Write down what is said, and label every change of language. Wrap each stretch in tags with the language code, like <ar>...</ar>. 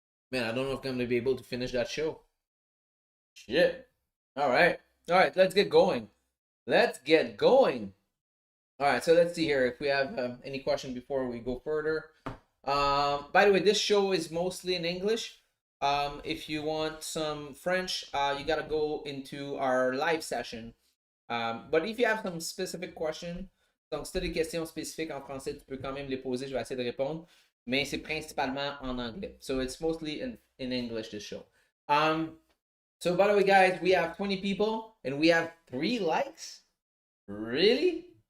<en>Man, I don't know if I'm going to be able to finish that show. Shit. All right. All right, let's get going. Let's get going. All right, so let's see here if we have any question before we go further. By the way, this show is mostly in English. If you want some French, you gotta go into our live session. But if you have some specific questions,</en> <fr>donc si tu as des questions spécifiques en français, tu peux quand même les poser, je vais essayer de répondre. Mais c'est principalement en anglais.</fr> <en>So it's mostly in English, this show. So by the way, guys, we have 20 people and we have 3 likes. Really?</en>